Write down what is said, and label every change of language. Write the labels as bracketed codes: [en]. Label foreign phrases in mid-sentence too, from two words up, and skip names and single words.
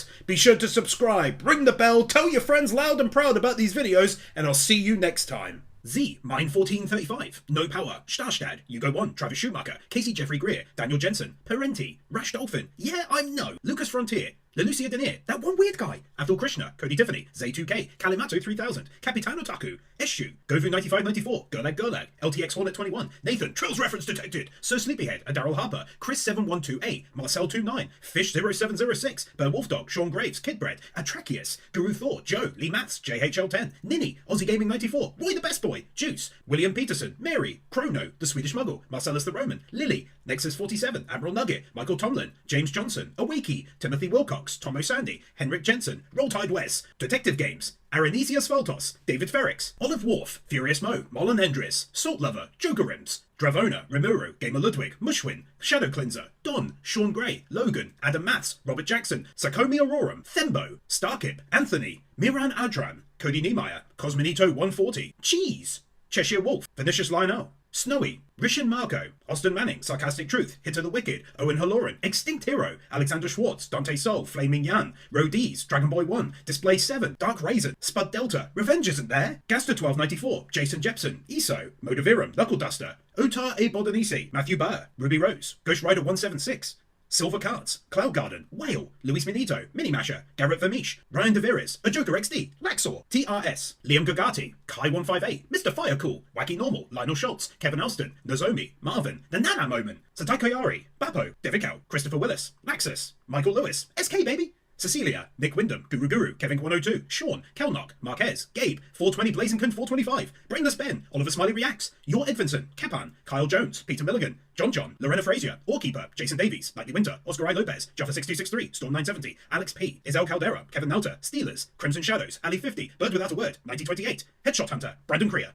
[en] Be sure to subscribe, ring the bell, tell your friends loud and proud about these videos, and I'll see you next time. Z, Mine 1435, No Power, Starstad, Hugo 1, Travis Schumacher, Casey Jeffery-Greer, Daniel Jensen, Parenti, Rash Dolphin, yeah, I'm no, Lucas Frontier, Lelucia Denier, that one weird guy, Athul Krishna, Cody Tiffany, Zay2K, Kalimato 3000, Capitain Otaku, Eshu, Govu9594, Gurlag, LTX Hornet 21, Nathan, Trills reference detected, Sir Sleepyhead, Adarryl Harper, Chris712A, Marcel29, Fish0706, Burn Wolfdog, Sean Graves, Kidbread, Atrachius, Guru Thor, Joe, Lee Mats, JHL10, Ninny, Aussie Gaming 94, Roy the Best Boy, Juice, William Peterson, Mary, Chrono, The Swedish Muggle, Marcellus the Roman, Lily, Nexus 47, AdmiralNugget, Michael Tomlin, James Johnson, Awaki, Timothy Wilcox, Tomo Sandy, Henrik Jensen, Roll Tide Wes, Detective Games, Arenesia Svaltos, David Ferrix, Olive Wharf, Furious Mo, Mollen Hendris, Salt Lover, Joker Rims, Dravona, Rimuru, Gamer Ludwig, Mushwin, Shadow Cleanser, Don, Sean Gray, Logan, Adam Matz, Robert Jackson, Sakomi Aurorum, Thembo, Starkip, Anthony, Miran Adran, Cody Niemeyer, Cosminito 140, Cheese, Cheshire Wolf, Pernicious Lionel, Snowy, Rishin Marco, Austin Manning, Sarcastic Truth, Hitter the Wicked, Owen Halloran, Extinct Hero, Alexander Schwarz, Dante Sol, Flaming Yan, Rodies, Dragon Boy 1, Display 7, Dark Raisin, Spud Delta, Revenge Isn't There, Gaster 1294, Jason Jepson, ESO, Modavirum, Knuckle Duster, Otar A. Bodanisi, Matthew Burr, Ruby Rose, Ghost Rider 176, Silver Cards, Cloud Garden, Whale, Luis Minito, Mini Masher, Garrett Vermeesh, Ryan DeViris, AJokerXD, Laxor, TRS, Liam Gagati, Kai158, Mr. Firecool, Wacky Normal, Lionel Schultz, Kevin Elston, Nozomi, Marvin, The Nana Moment, Satai Koyari, Bappo, Devicao, Christopher Willis, Laxus, Michael Lewis, SK Baby, Cecilia, Nick Wyndham, Guru, Kevin 102, Sean, Kelnock, Marquez, Gabe, 420 Blazington 425, Brainless Ben, Oliver Smiley Reacts, Your Edvinson, Capan, Kyle Jones, Peter Milligan, John, Lorena Frazier, Orkeeper, Jason Davies, Lightly Winter, Oscar I. Lopez, Jaffa6263, Storm 970, Alex P, Isel Caldera, Kevin Nauta, Steelers, Crimson Shadows, Ali 50, Birdwithoutaword, 1928, Headshot Hunter, Brandon Creer,